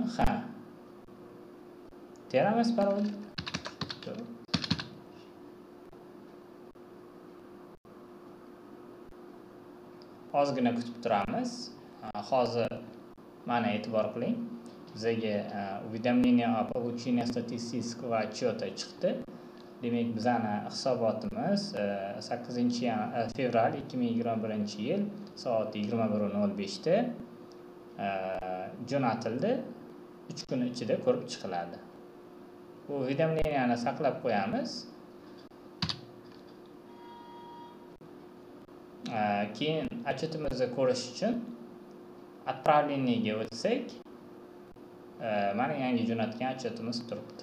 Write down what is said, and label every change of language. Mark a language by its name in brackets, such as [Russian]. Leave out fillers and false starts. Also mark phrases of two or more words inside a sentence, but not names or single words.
[Uzbek] Ha. Teramiz parol. Ozgina kutib turamiz. Hozir mana e'tibor qiling. [Russian] Bizga уведомление о получении статистического отчета chiqdi. [Uzbek] Demak, bizning hisobotimiz 8-fevral 2021-yil soat 21:05 da jo'natildi. 3 kun ichida ko'rib chiqiladi. Bu уведомленияni saqlab qo'yamiz. Keyin отчетimizni ko'rish uchun отправлениеga o'tsak, mana yangi jo'natgan отчетimiz turibdi.